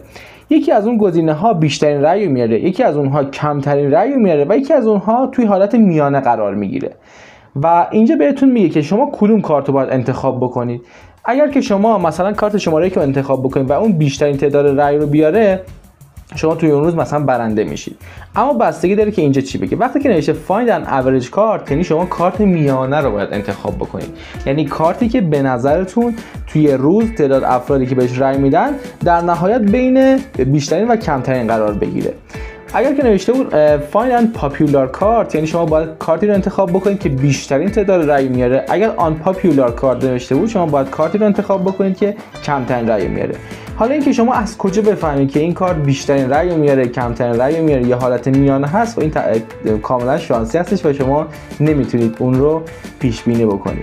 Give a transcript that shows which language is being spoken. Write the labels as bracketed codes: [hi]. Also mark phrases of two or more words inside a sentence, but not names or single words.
[fa] یکی از اون گزینه ها بیشترین رای رو میاره، یکی از اونها کمترین رای رو میاره و یکی از اونها توی حالت میانه قرار میگیره. و اینجا بهتون میگه که شما کدوم کارت رو باید انتخاب بکنید. اگر که شما مثلا کارت شماره که انتخاب بکنید و اون بیشترین تعداد رای رو بیاره، شما توی اون روز مثلا برنده میشید. اما بستگی داره که اینجا چی بگه. وقتی که نوشته [en] find an average card، [fa] یعنی شما کارت میانه رو باید انتخاب بکنید، یعنی کارتی که به نظرتون توی روز تعداد افرادی که بهش رای میدن در نهایت بین بیشترین و کمترین قرار بگیره. اگر که نوشته بود [en] find an popular card، [fa] یعنی شما باید کارتی رو انتخاب بکنید که بیشترین تعداد رای میاره. اگر [en] unpopular card [fa] نوشته بود شما باید کارتی رو انتخاب بکنید که کمترین رای میاره. حالا اینکه شما از کجا بفهمید که این کارت بیشترین رأی میاره کمترین رأی میاره یا حالت میانه هست، و این کاملا شانسی هستش و شما نمیتونید اون رو پیش بینی بکنید.